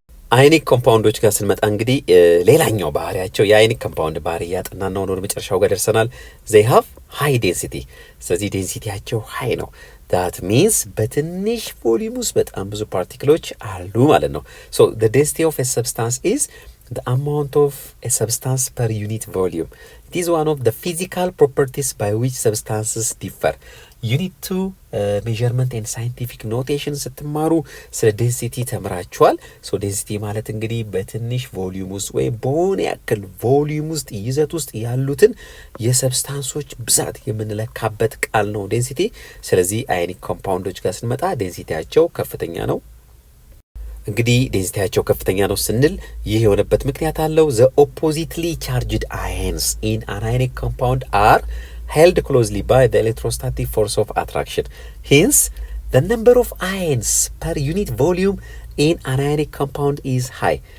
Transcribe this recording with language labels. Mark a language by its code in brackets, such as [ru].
[am] አዮኒክ ኮምፓውንዶች ጋር ስንመጣ እንግዲህ ሌላኛው ባህሪያቸው የአዮኒክ ኮምፓውንድ ባህሪ ያጠናን ነው። ወደ መጨረሻው ጋር ደርሰናል። [en] they have high density። [am] ስለዚህ ዴንሲቲያቸው ሃይ ነው። that means በትንሽ ቮሊዩም ውስጥ በጣም ብዙ ፓርቲክሎች አሉ ማለት ነው። [en] so the density of a substance is the amount of a substance per unit volume. It is one of the physical properties by which substances differ. [am] ዩኒት 2 ሜዠርመንት ኤንድ ሳይንቲፊክ ኖቴሽን ስትማሩ ስለ ዴንሲቲ ተምራችኋል። ሶ ዴንሲቲ ማለት እንግዲህ በትንሽ ቮሊዩም ውስጥ ወይም በሆነ ያክል ቮሊዩም ውስጥ ይዘት ውስጥ ያሉትን የሰብስታንሶች ብዛት የምንለካበት ቃል ነው ዴንሲቲ። ስለዚህ አዮኒክ ኮምፓውንዶች ጋር ስንመጣ ዴንሲቲያቸው ከፍተኛ ነው። እንግዲህ ዴንሲቲያቸው ከፍተኛ ነው ስንል ይህ የሆነበት ምክንያት አለው። [en] the oppositely charged ions in an ionic compound are held closely by the electrostatic force of attraction. Hence, the number of ions per unit volume in an ionic compound is high.